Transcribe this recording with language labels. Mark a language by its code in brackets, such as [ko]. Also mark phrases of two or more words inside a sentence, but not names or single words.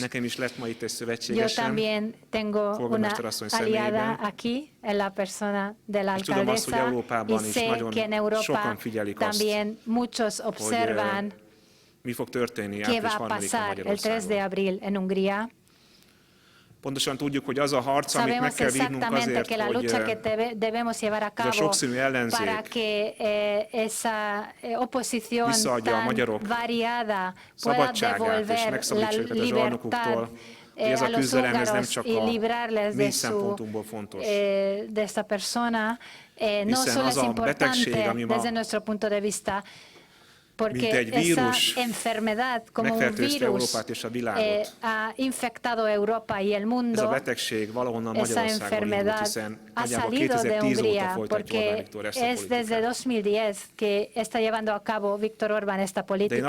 [es] Yo también tengo una aliada aquí, en la persona de la alcaldesa, y sé que en Europa también muchos observan qué va a pasar el 3 de abril en Hungría. [hu] Pontosan tudjuk, hogy az a harc, amit meg kell vívnunk azért, hogy ez a sokszínű ellenzék visszaadja a magyarok szabadságát és megszabadítsa őket a zsarnokuktól. Ez a küzdelem, ez nem csak a mi szempontunkból fontos. Hiszen az a betegség, ami ma [es] porque esa enfermedad como un virus ha infectado Europa y el mundo. Esa enfermedad ha salido de Hungría porque es desde 2010 que está llevando a cabo Viktor Orbán esta política.